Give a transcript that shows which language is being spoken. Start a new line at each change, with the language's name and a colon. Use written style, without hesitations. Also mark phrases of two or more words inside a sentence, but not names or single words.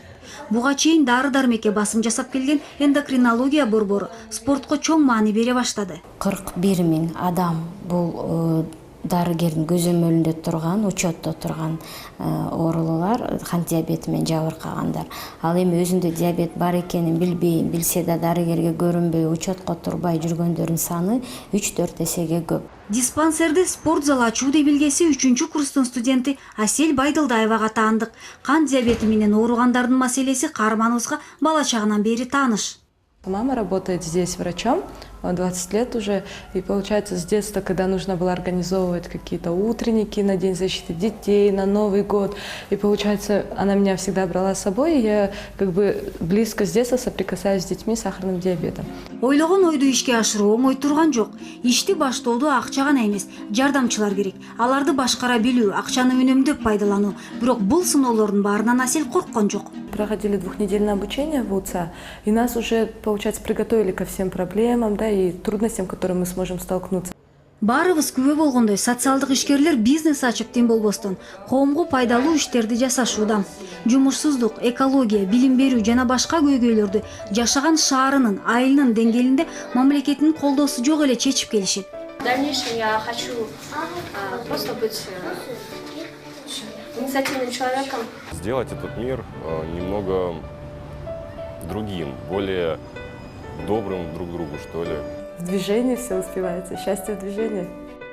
Kyrgyz: Буга чейин дары-дармекке басым жасап келген эндокринология борбору спортко чоң маани бере баштады. 41 000 адам бул дарыгердин көзөмөлүндө турган, учетто турган оорулуулар, кант диабети менен жабыркагандар. Ал эми өзүндө диабет бар экенин билбей, билсе да дарыгерге көрүнбөй, учетко турбай жүргөндөрдүн саны 3-4 эсеге көп. Диспансерде спорт зал ачуу белгеси 3-курстун студенти Асель Байдылдаевага таандык. Кант диабети менен ооругандардын маселеси каарманыбызга бала чагынан бери тааныш.
Russian: Мама работает здесь врачом 20 лет уже, и получается с детства, когда нужно было организовывать какие-то утренники на День защиты детей, на Новый год, и получается она меня всегда брала с собой, и я как бы близко с детства соприкасаюсь с детьми с сахарным диабетом.
Kyrgyz: Ойлогон ойду ишке ашыруу оңой турган жок. Ишти баштоодо акча гана эмес, жардамчылар керек. Аларды башкара билүү, акчаны үнөмдөп пайдалануу. Бирок бул сыноолордун баарынан Асель корккон жок.
Russian: Проходили 2-недельное обучение в УЦА, и нас уже, получается, приготовили ко всем проблемам, да, и трудностям, с которыми мы сможем столкнуться.
Kyrgyz: Баарыбыз күбө болгондой социалдык ишкерлер бизнес ачып тим болбостон коомго пайдалуу иштерди жасашууда. Жумушсуздук, экология, билим берүү жана башка көйгөйлөрдү жашаган шаарынын, айылынын деңгээлинде мамлекеттин колдоосу жок эле чечип келишет.
Russian: В дальнейшем я хочу просто быть инициативным человеком. Сделать этот мир немного другим, более добрым друг к другу, что ли. В движении все успевается, счастье в движении.